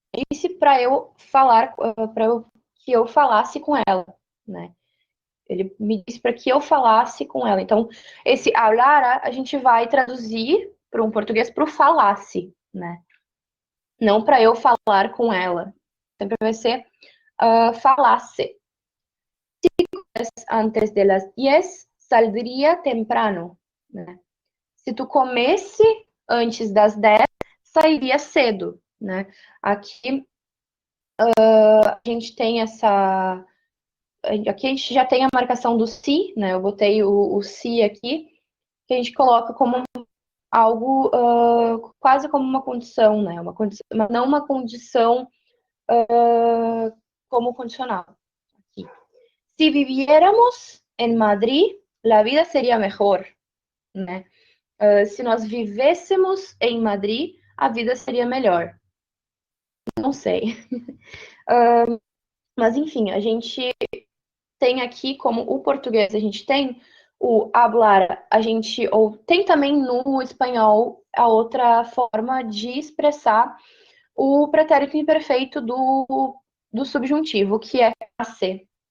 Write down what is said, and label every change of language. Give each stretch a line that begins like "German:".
Portuguese: Disse para eu falar, que eu falasse com ela, né? Ele me disse para que eu falasse com ela. Então, esse hablar a gente vai traduzir para um português para o falasse, né? Não para eu falar com ela. Sempre vai ser falasse.
Spanish: Antes de las 10 saldría temprano, né?
Portuguese: Se tu comesse antes das 10, sairia cedo, né? Aqui a gente tem essa. Aqui a gente já tem a marcação do se, né? Eu botei o se aqui, que a gente coloca como algo quase como uma condição, né? Uma condição, não uma condição como condicional. Aqui.
Spanish: Si viviéramos en Madrid, la vida sería mejor, né?
Portuguese: Se nós vivêssemos em Madrid, a vida seria melhor. Não sei. Mas enfim, a gente tem aqui como o português, a gente tem o hablar, a gente ou tem também no espanhol a outra forma de expressar o pretérito imperfeito do subjuntivo, que é ser.